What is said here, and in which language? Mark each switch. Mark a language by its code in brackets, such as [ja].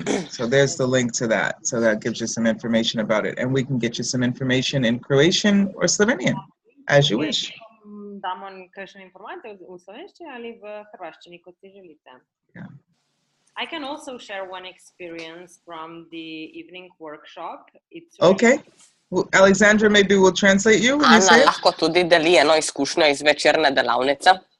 [en] So there's the link to that. So that gives you some information about it. And we can get you some information in Croatian or Slovenian, as you wish. [sl] Damo kakšne informacije v slovenščini ali v hrvaščini, kot si želite. [en] Yeah. I can also share one experience from the evening workshop. It's okay. Well, Alexandra, maybe we'll translate you when you say it. [sl] Lahko tudi deli eno izkušnjo iz večerne delavnice.